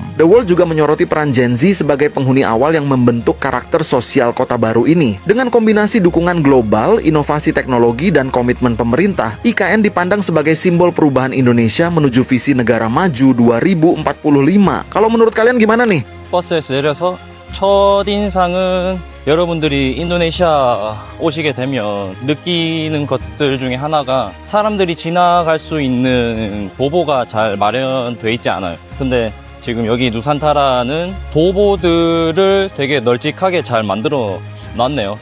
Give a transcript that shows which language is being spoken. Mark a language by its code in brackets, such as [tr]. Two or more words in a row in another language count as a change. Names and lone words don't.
[id] The World juga menyoroti peran Gen Z sebagai penghuni awal yang membentuk karakter sosial kota baru ini. Dengan kombinasi dukungan global, inovasi teknologi, dan komitmen pemerintah, IKN dipandang sebagai simbol perubahan Indonesia menuju visi negara maju 2045. Kalau menurut kalian gimana nih? [ko] 버스에서 내려서 첫인상은 여러분들이 인도네시아 오시게 되면 느끼는 것들 중에 하나가 사람들이 지나갈 수 있는 도보가 잘 마련돼 있지 않아요. 근데 지금 여기 누산타라는 도보들을 되게 널찍하게 잘 만들어 놨네요.